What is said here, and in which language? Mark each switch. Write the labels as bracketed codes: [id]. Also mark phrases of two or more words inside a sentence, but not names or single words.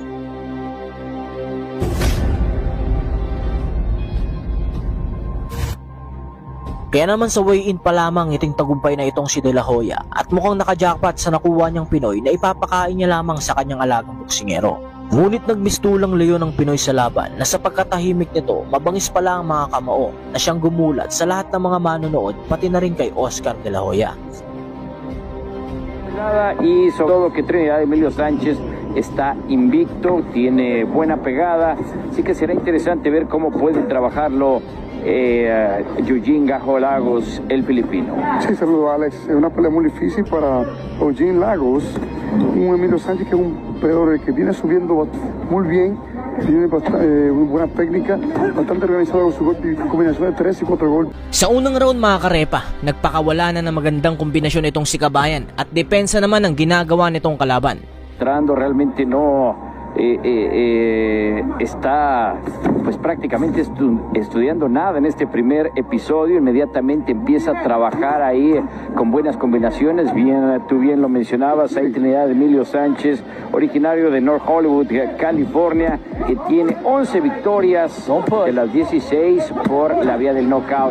[tl] Kaya naman sa weigh-in pa lamang iting tagumpay na itong si De La Hoya at mukhang nakajackpot sa nakuha niyang Pinoy na ipapakain niya lamang sa kanyang alagang boksingero. Ngunit nagmistulang leyon ng Pinoy sa laban na sa pagkatahimik nito, mabangis pala ang mga kamao na siyang gumulat sa lahat ng mga manonood pati na rin kay Oscar De La Hoya. [es] Y sobre todo que Trinidad Emilio Sánchez está invicto, tiene buena pegada, así que será interesante ver cómo puede trabajarlo Eugene Gajo Lagos, el filipino. Sí, saludo Alex. Es una pelea muy difícil para Eugene Lagos, un Emilio Sánchez que es un peleador que viene subiendo muy bien, tiene una buena técnica, bastante organizado con su golpe, combinación de 3 y 4 golpes. [tl] Sa unang round mga karepa, nagpakawala na ng magandang kombinasyon itong si Kabayan at depensa naman ang ginagawa nitong kalaban. [es] Realmente no está pues prácticamente estudiando nada en este primer episodio. Inmediatamente empieza a trabajar ahí con buenas combinaciones. Bien, tú bien lo mencionabas, ahí Trinidad Emilio Sánchez, originario de North Hollywood, California, que tiene 11 victorias de las 16 por la vía del knockout.